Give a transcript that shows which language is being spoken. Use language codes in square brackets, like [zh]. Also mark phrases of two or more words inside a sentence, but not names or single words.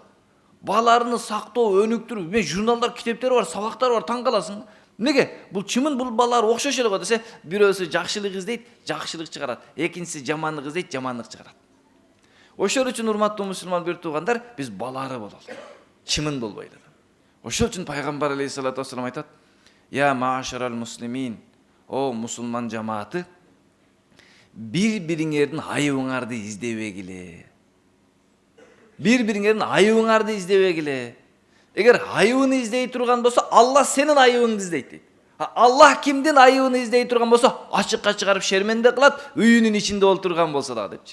[ky] Баларını сактоо, өнүктүрүү, мен журналдар, китептер бар, сабактар бар, таң каласың. Неге? Бул чымын бул балдар окшош эле го десе, бирөөсү жакшылык издейт, жакшылык чыгарат. Экинчиси жаманлык издейт, жаманлык чыгарат. Ошол үчүн урматтуу мусулман бир туугандар, биз балары бололу. Чымын болбойлу. Ошол үчүн пайгамбар [ar] عليه الصلاة والسلام [ky] айтат: [ar] "يا معشر المسلمين, [ky] о мусулман жамааты, бири-бириңердин айыбыңарды издебегиле." Бири-бириңердин айыбыңарды издебегиле. Эгер айыбын издей турган болсо, Алла сенин айыбыңды издейт дейт. Аллах кимдин айыбын издей турган болсо, ачыкка чыгарып шерменде кылат, үйүнүн ичинде олтурган болсо дагы депчи.